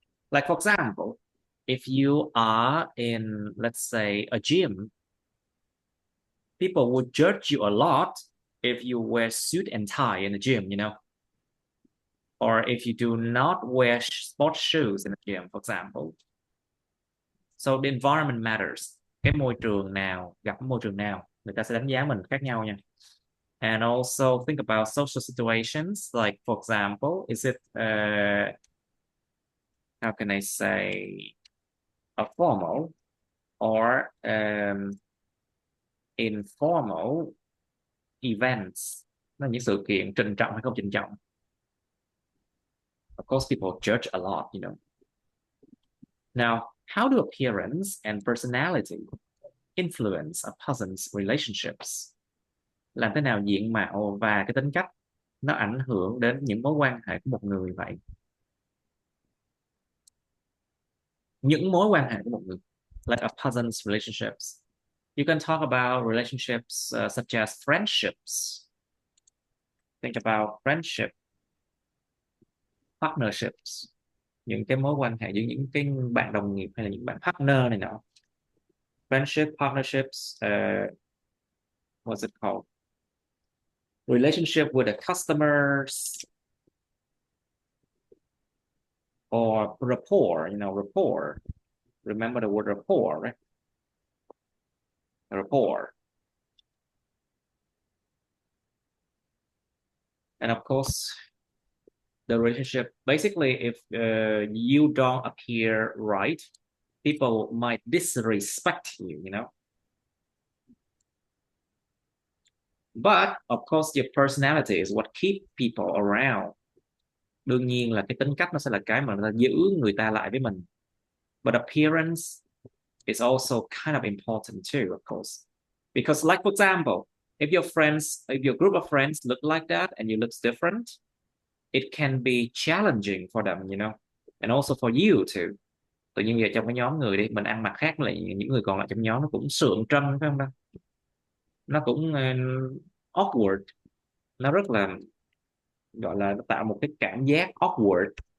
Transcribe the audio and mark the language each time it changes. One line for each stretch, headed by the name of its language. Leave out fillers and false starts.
English: Like for example, if you are in, let's say, a gym, people would judge you a lot if you wear suit and tie in the gym, you know. Or if you do not wear sports shoes in the gym, for example. So the environment matters.
Vietnamese: Cái môi trường nào, gặp môi trường nào, người ta sẽ đánh giá mình khác nhau nha.
English: And also think about social situations, like for example, is it how can I say, a formal or informal events?
Vietnamese: Là những sự kiện trịnh trọng hay không trịnh trọng.
English: Of course, people judge a lot, you know. Now, how do appearance and personality influence a person's relationships?
Vietnamese: Làm thế nào diện mạo và cái tính cách nó ảnh hưởng đến những mối quan hệ của một người vậy? Những mối quan hệ của một người,
English: like a person's relationships. You can talk about relationships such as friendships. Think about friendship, partnerships.
Vietnamese: Những cái mối quan hệ giữa những cái bạn đồng nghiệp hay là những bạn partner này nọ.
English: Friendship, partnerships, what's it called? Relationship with the customers, or rapport, you know, rapport. Remember the word rapport, right? Rapport. And of course, the relationship, basically, if you don't appear right, people might disrespect you, you know. But of course, your personality is what keep people around.
Vietnamese: Đương nhiên là cái tính cách nó sẽ là cái mà nó giữ người ta lại với mình.
English: But appearance is also kind of important too, of course. Because like, for example, if your group of friends look like that and you look different, it can be challenging for them, you know, and also for you too.
Vietnamese: Tự nhiên giờ trong cái nhóm người đi, mình ăn mặc khác lại những người còn lại trong nhóm, nó cũng sượng trân, phải không đâu? Nó cũng awkward. Nó rất là, gọi là nó tạo một cái cảm giác awkward.